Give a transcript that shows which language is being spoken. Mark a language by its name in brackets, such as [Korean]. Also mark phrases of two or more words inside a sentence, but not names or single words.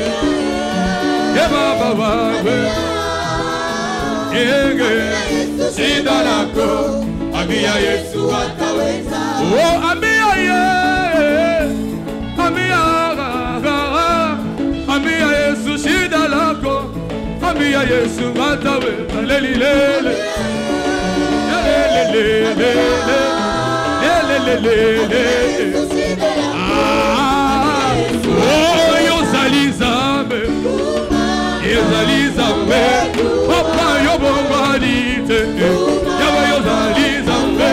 [Swahili] Yeah, baba wangu, shida lako, ambia Yesu ataweza. Oh ambia Yesu shida lako, ambia Yesu ataweza lelilele. [Lingala] Oh yozali zambe, yozali zambe. Papa yobongalite, yawe yozali zambe.